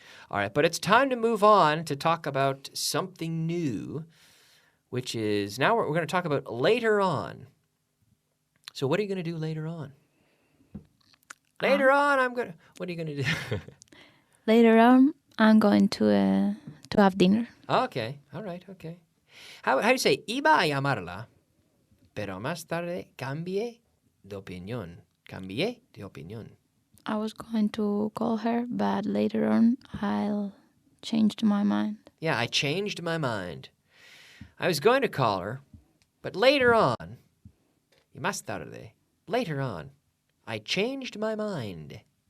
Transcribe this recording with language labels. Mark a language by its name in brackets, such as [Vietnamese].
[English] All right, but it's time to move on to talk about something new, which is now we're going to talk about later on. So what are you going to do later on? Later on, what are you going to do? Later on, I'm going to have dinner. Okay, all right, okay. How do you say, [Spanish] iba a llamarla, pero más tarde cambié de opinión. Cambié de opinión. [English] I was going to call her, but later on, I'll change my mind. Yeah, I changed my mind. I was going to call her, but later on, [Spanish] y más tarde, [English] later on, I changed my mind.